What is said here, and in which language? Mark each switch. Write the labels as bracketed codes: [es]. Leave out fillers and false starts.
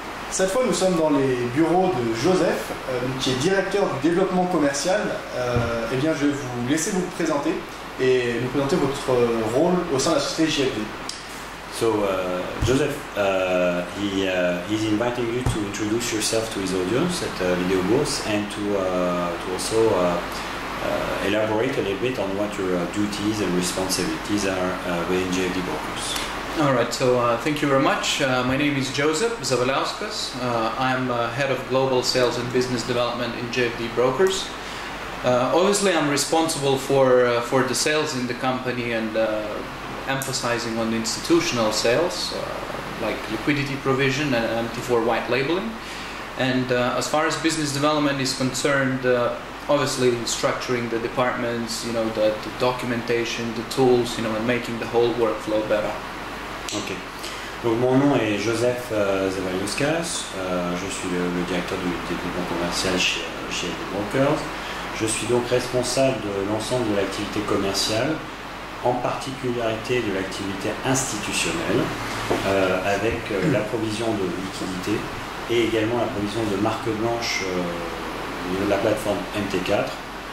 [fr] Cette fois, nous sommes dans les bureaux de Joseph, qui est directeur du développement commercial. Eh bien, je vais vous laisser vous présenter et nous présenter votre rôle au sein de la société JFD. [en] So, Joseph, he's inviting you to introduce yourself to his audience at Video Booth and to also elaborate a little bit on what your duties and responsibilities are within JFD Brokers. All right, so thank you very much. My name is Joseph Zavalauskas. I'm head of global sales and business development in JFD Brokers. Obviously, I'm responsible for the sales in the company and emphasizing on the institutional sales, like liquidity provision and MT4 white labeling. And as far as business development is concerned, obviously structuring the departments, the documentation, the tools, and making the whole workflow better. Ok. [fr] Donc mon nom est Joseph Zavalauskas, je suis le directeur du développement commercial chez JFD Brokers. Je suis donc responsable de l'ensemble de l'activité commerciale, en particularité de l'activité institutionnelle, avec la provision de liquidités et également la provision de marque blanche de la plateforme MT4.